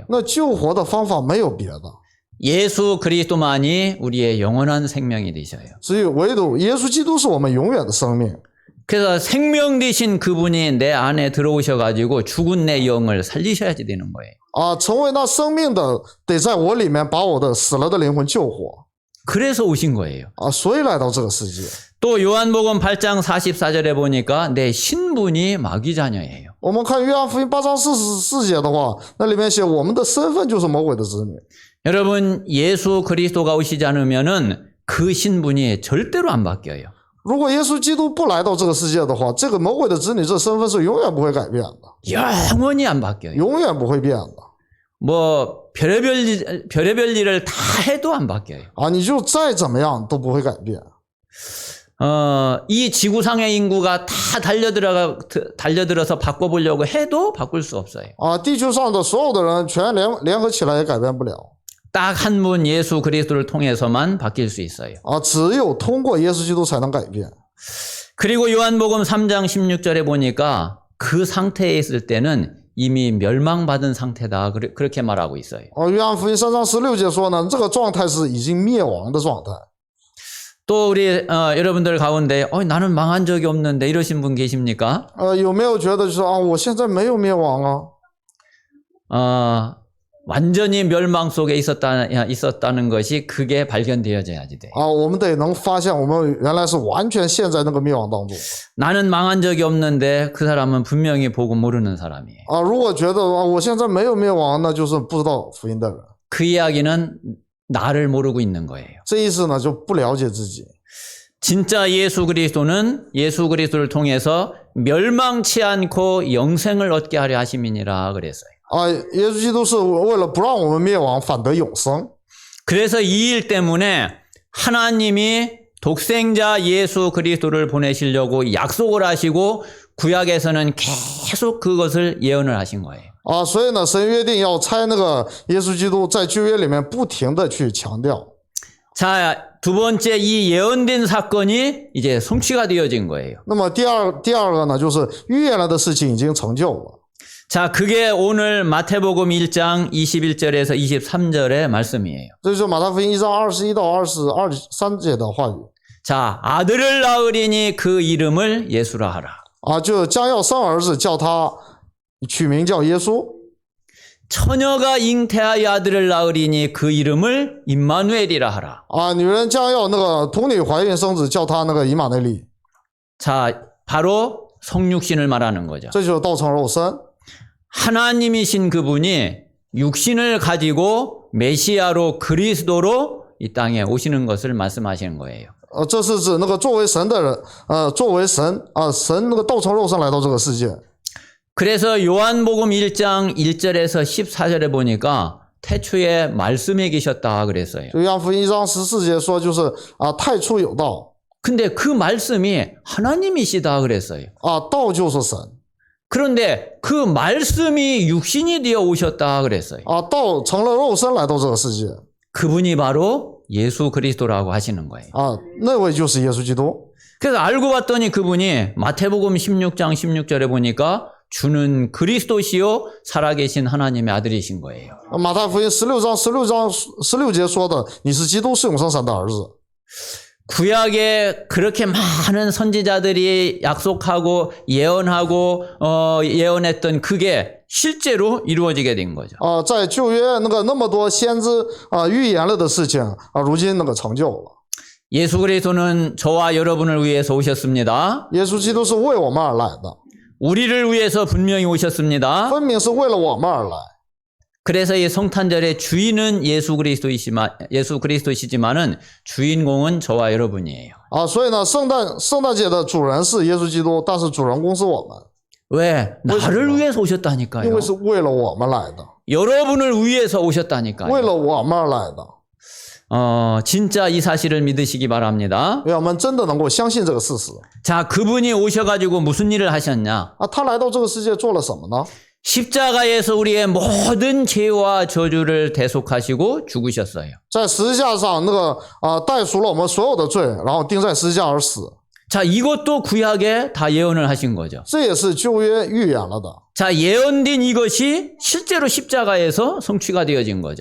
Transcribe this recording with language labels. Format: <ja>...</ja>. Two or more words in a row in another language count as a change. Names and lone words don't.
<zh>那救活的方法没有别的，</zh> <ko>예수 그리스도만이 우리의 영원한 생명이 되셔요.</ko> <zh>只有唯独耶稣基督是我们永远的生命。</zh> <ko>그래서 생명 되신 그분이 내 안에 들어오셔가지고 죽은 내 영을 살리셔야지 되는 거예요.</ko> <zh>成为那生命的，得在我里面把我的死了的灵魂救活。</zh> <ko>그래서 오신 거예요.</ko> <zh>所以来到这个世界。</zh> <ko>또 요한복음 8장 44절에 보니까 내 신분이 마귀 자녀예요.</ko> <zh>我们看约翰福音8章44节的话，那里面写我们的身份就是魔鬼的子女。</zh> <ko>여러분 예수 그리스도가 오시지 않으면은 그 신분이 절대로 안 바뀌어요.</ko> <zh>如果耶稣基督不来到这个世界的话，这个魔鬼的子女这身份是永远不会改变的，</zh> <ko>영원히 안 바뀌어요.</ko> <zh>永远不会变的。</zh> <ko>뭐 별의별 일을 다 해도 안 바뀌어요.</ko> <zh>你就再怎么样都不会改变。</zh> <ko>이 지구상의 인구가 다 달려들어서 바꿔보려고 해도 바꿀 수 없어요.</ko> <zh>地球上的所有的人全联合起来也改变不了。</zh> <ko>딱 한 분 예수 그리스도를 통해서만 바뀔 수 있어요.</ko> <zh>只有通过耶稣基督才能改变。</zh> <ko>그리고 요한복음 3장 16절에 보니까 그 상태에 있을 때는 이미 멸망받은 상태다. 그렇게 말하고 있어요.</ko> <zh>约翰福音3章16节说呢，这个状态是已经灭亡的状态。</zh> <ko>또 우리 여러분들 가운데 나는 망한 적이 없는데 이러신 분 계십니까?</ko> <zh>有没有觉得就是我现在没有灭亡啊？</zh> <ko>완전히 멸망 속에 있었다는 것이 그게 발견되어져야지 돼.</ko> <zh>我们得能发现我们原来是完全陷在那个灭亡当中。</zh> <ko>나는 망한 적이 없는데 그 사람은 분명히 보고 모르는 사람이에요.</ko> <zh>如果觉得我现在没有灭亡，那就是不知道福音的人。</zh> <ko>그 이야기는 나를 모르고 있는 거예요.</ko> <zh>这意思呢，就不了解自己。</zh> <ko>진짜 예수 그리스도를 통해서 멸망치 않고 영생을 얻게 하려 하심이니라 그랬어요.</ko> <zh>耶稣基督是为了不让我们灭亡，反得永生。</zh> <ko>그래서 이 일 때문에 하나님이 독생자 예수 그리스도를 보내시려고 약속을 하시고 구약에서는 계속 그것을 예언을 하신 거예요.</ko> <zh>所以呢，神约定要差那个耶稣基督，在旧约里面不停的去强调。</zh> <ko>자, 두 번째 이 예언된 사건이 이제 성취가 되어진 거예요.</ko> <zh>那么第二个呢，就是预言了的事情已经成就了。</zh> <ko>자, 그게 오늘 마태복음 1장 21절에서 23절의 말씀이에요.</ko> <zh>这就是马太福音1章21到23节的话语。</zh> <ko>자, 아들을 낳으리니 그 이름을 예수라 하라.</ko> <zh>就将要生儿子，叫他取名叫耶稣。</zh> <ko>처녀가 잉태하여 아들을 낳으리니 그 이름을 임마누엘이라 하라.</ko> <zh>女人将要那个童女怀孕生子，叫他那个以马内利。</zh> <ko>자, 바로 성육신을 말하는 거죠.</ko> <zh>这就是道成肉身。</zh> <ko>하나님이신 그분이 육신을 가지고 메시아로 그리스도로 이 땅에 오시는 것을 말씀하시는 거예요.</ko> <zh>这是指那个作为神的人，作为神神那个道成肉身来到这个世界。</zh> <ko>그래서 요한복음 1장 1절에서 14절에 보니까 태초에 말씀이 계셨다 그랬어요.</ko> <zh>约翰福音1章14节说，就是太初有道。</zh> <ko>근데 그 말씀이 하나님이시다 그랬어요.</ko> <zh>道就是神。</zh> <ko>그런데 그 말씀이 육신이 되어 오셨다 그랬어요.</ko> <zh>道成了肉身来到这个世界。</zh> <ko>그분이 바로 예수 그리스도라고 하시는 거예요.</ko> <zh>那位就是耶稣基督。</zh> <ko>그래서 알고 봤더니 그분이 마태복음 16장 16절에 보니까 주는 그리스도시요 살아계신 하나님의 아들이신 거예요.</ko> <zh>马太福音16章16节说的，你是基督，是永生神的儿子。</zh> <ko>구약에 그렇게 많은 선지자들이 약속하고 예언하고 예언했던 그게 실제로 이루어지게 된 거죠.</ko> <zh>在旧约那么多先知预言了的事情如今成就了。</zh> <ko>예수 그리스도는 저와 여러분을 위해서 오셨습니다.</ko> <zh>耶稣基督是为我们而来的，</zh> <ko>우리를 위해서 분명히 오셨습니다.</ko> <zh>分明是为了我们而来。</zh> <ko>그래서 이 성탄절의 주인은 예수 그리스도이시지만은 주인공은 저와 여러분이에요.</ko> <zh>所以呢，圣诞节的主人是耶稣基督，但是主人公是我们，</zh> <ko>왜? 나를 위해서</ko> <zh>因</zh> <ko>오셨다니까요.</ko> <zh>为是为了我们来的，</zh> <ko>여러분을 위해서 오셨다니까요.</ko> <zh>为了我们而来的。</zh> <ko>진짜 이 사실을 믿으시기 바랍니다.</ko> <zh>愿我们真的能够相信这个事实。</zh> <ko>자, 그분이 오셔가지고 무슨 일을 하셨냐?</ko> <zh>他来到这个世界做了什么呢？</zh> <ko>십자가에서 우리의 모든 죄와 저주를 대속하시고 죽으셨어요.</ko> <zh>在十字架上代赎了我们所有的罪，然后钉在十字架而死。</zh> <ko>자, 이것도 구약에 다 예언을 하신 거죠.</ko> <zh>这也是旧约预言了的。</zh> <ko>자, 예언된 이것이 실제로 십자가에서 성취가 되어진 거죠.</ko>